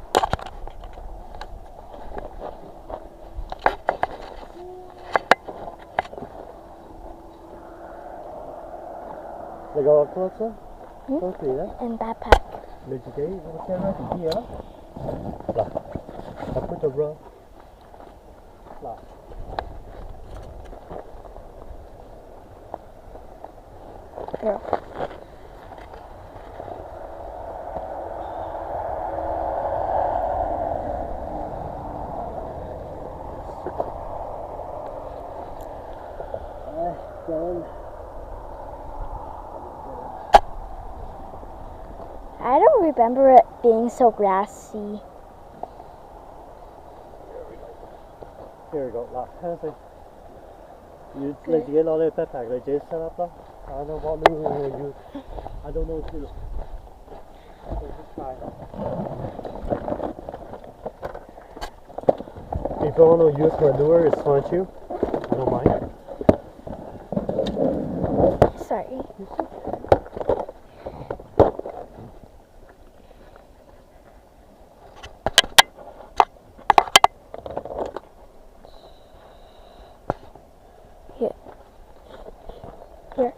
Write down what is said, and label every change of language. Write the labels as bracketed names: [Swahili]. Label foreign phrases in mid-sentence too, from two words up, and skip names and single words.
[Cantonese] 你個 clothes 咧 ，clothes 咧， [English] And backpack. [Cantonese] 你自己個 [English] set ready [Cantonese] 啲嘢啦。 [English] 嗱，I put the rug。嗱。 Girl. Done. I don't remember it being so grassy. Here we go. [Cantonese] 嗱，聽先。你自己攞你個 backpack，你自己 [English] set up [Cantonese] 啦。 [English] I don't want to use. I don't know too. So just try. If you want to use my lure, it's fine too. I don't mind. Sorry. Here.